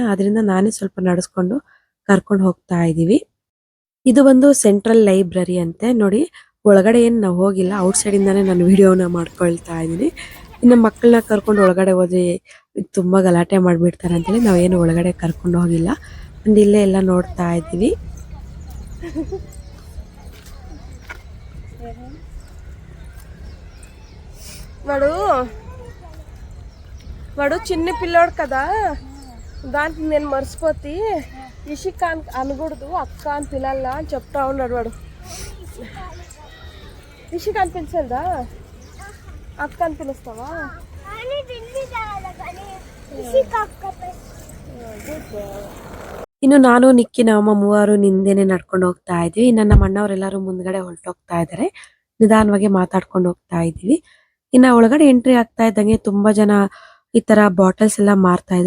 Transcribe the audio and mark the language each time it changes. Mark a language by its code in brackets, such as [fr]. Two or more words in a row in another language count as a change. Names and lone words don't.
[kn] ಅದರಿಂದ ನಾನೇ ಸ್ವಲ್ಪ ನಡೆಸ್ಕೊಂಡು ಕರ್ಕೊಂಡು ಹೋಗ್ತಾ ಇದೀವಿ. ಇದು ಒಂದು [en] central library [kn] ಅಂತೆ ನೋಡಿ. ಒಳಗಡೆ ಏನ್ ನಾವು ಹೋಗಿಲ್ಲ, ಔಟ್ ಸೈಡ್ ಇಂದಾನೆ ನಾನು ವಿಡಿಯೋನ ಮಾಡ್ಕೊಳ್ತಾ ಇದೀನಿ. ಇನ್ನು ಮಕ್ಕಳನ್ನ ಕರ್ಕೊಂಡು ಒಳಗಡೆ ಹೋದ್ರೆ ತುಂಬಾ ಗಲಾಟೆ ಮಾಡ್ಬಿಡ್ತಾರೆ ಅಂತೇಳಿ ನಾವೇನು ಒಳಗಡೆ ಕರ್ಕೊಂಡು ಹೋಗಿಲ್ಲ. ಅಂಡ್ ಇಲ್ಲೇ ಎಲ್ಲ ನೋಡ್ತಾ ಇದೀವಿ. [te] వాడు వాడు చిన్న పిల్లోడు కదా, దానికి నేను మర్చిపోతే ఇషిక అనకూడదు, అక్క అని పిల్లల్లా అని చెప్తా ఉన్నాడు వాడు. ఇషిక అని పిలిచేదా, అక్క అని పిలుస్తావా? [kn] ಇನ್ನು ನಾನು ನಿಕ್ಕಿ ನಮ್ಮ ಮೂವರು ನಿಂದೇನೆ ನಡ್ಕೊಂಡು ಹೋಗ್ತಾ ಇದ್ವಿ. ನಮ್ಮ ಅಣ್ಣವರೆಲ್ಲರೂ ಮುಂದ್ಗಡೆ ಹೊರಟೋಗ್ತಾ ಇದಾರೆ. ನಿಧಾನವಾಗಿ ಮಾತಾಡ್ಕೊಂಡು ಹೋಗ್ತಾ ಇದೀವಿ. ಇನ್ನ ಒಳಗಡೆ ಎಂಟ್ರಿ ಆಗ್ತಾ ಇದ್ದಂಗೆ ತುಂಬಾ ಜನ ಈ ತರ ಬಾಟಲ್ಸ್ ಎಲ್ಲ ಮಾರ್ತಾ ಇದ್ರು.